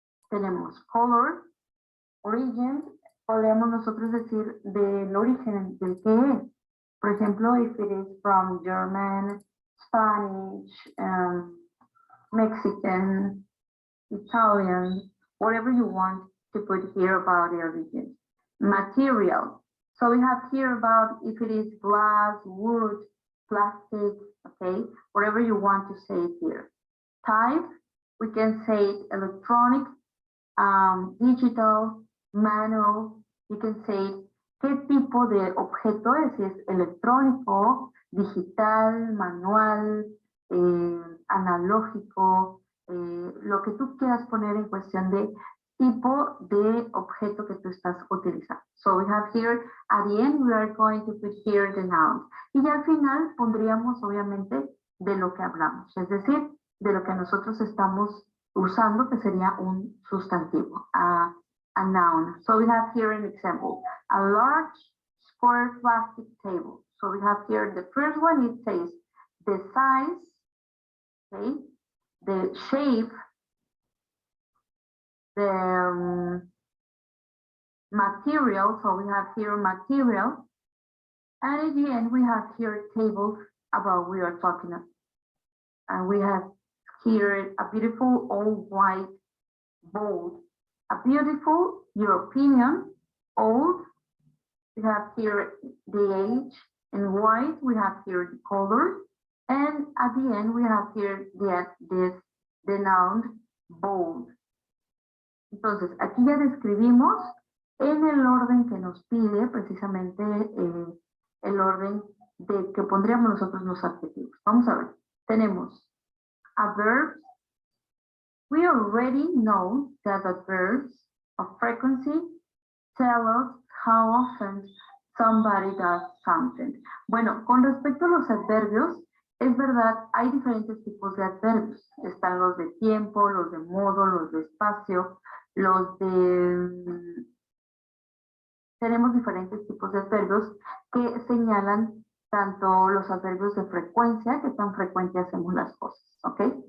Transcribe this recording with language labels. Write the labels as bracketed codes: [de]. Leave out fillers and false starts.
[es] tenemos color, origin, podríamos nosotros decir del origen, del que es. Por ejemplo, [en] if it is from German, Spanish, Mexican, Italian, whatever you want to put here about the origin. Material. So we have here about if it is glass, wood, plastic, okay, whatever you want to say here. Type, we can say [es] electronic, digital, manual, you can say qué tipo de objeto es, si es electrónico, digital, manual, analógico, lo que tú quieras poner en cuestión de tipo de objeto que tú estás utilizando. [en] So we have here, at the end, we are going to put here the nouns. [es] Y ya al final pondríamos, obviamente, de lo que hablamos, es decir, de lo que nosotros estamos usando, que sería un sustantivo, a noun. [en] So we have here an example, a large square plastic table. So we have here the first one, it says the size, okay, the shape, the material, so we have here material, and at the end we have here tables about we are talking about. And we have here a beautiful old white bowl, a beautiful European old. We have here the age in white, we have here the color, and at the end we have here the noun bold. [es] Entonces, aquí ya describimos en el orden que nos pide precisamente el orden de que pondríamos nosotros los adjetivos. Vamos a ver, tenemos adverbs. [en] We already know that adverbs of frequency tell us how often somebody does something. [es] Bueno, con respecto a los adverbios, es verdad, hay diferentes tipos de adverbios. Están los de tiempo, los de modo, los de espacio, los de... Tenemos diferentes tipos de adverbios que señalan tanto los adverbios de frecuencia, que tan frecuente hacemos las cosas, ¿ok?